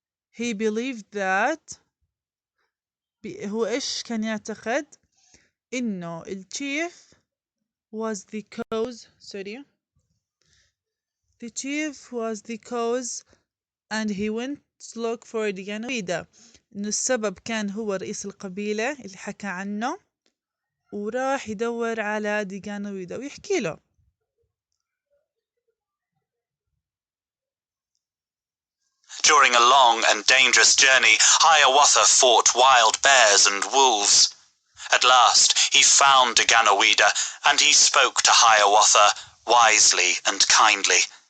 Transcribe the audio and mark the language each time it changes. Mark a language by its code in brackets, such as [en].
[en] He believed that [ar] هو إيش كان يعتقد إنه [en] الchief was the cause. The chief was the cause and he went to look for Diganawida. [ar] إنه السبب كان هو رئيس القبيلة اللي حكى عنه وراح يدور على Diganawida ويحكي له. [en] During a long and dangerous journey, Hiawatha fought wild bears and wolves. At last, he found Diganawida, and he spoke to Hiawatha wisely and kindly.